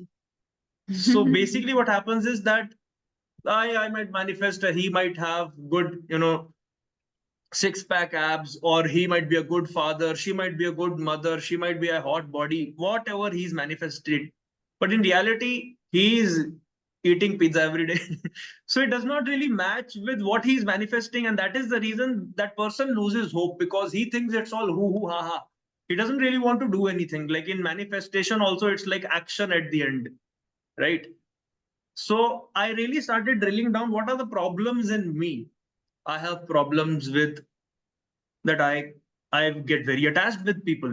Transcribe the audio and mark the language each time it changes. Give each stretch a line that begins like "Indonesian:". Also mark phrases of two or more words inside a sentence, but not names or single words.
English: So basically what happens is that I might manifest that he might have good, six-pack abs, or he might be a good father, she might be a good mother, she might be a hot body, whatever he's manifested. But in reality, he's eating pizza every day. So it does not really match with what he's manifesting. And that is the reason that person loses hope, because he thinks it's all hoo ha ha. He doesn't really want to do anything. Like in manifestation also, it's like action at the end, right? So I really started drilling down what are the problems in me. I have problems with that I get very attached with people.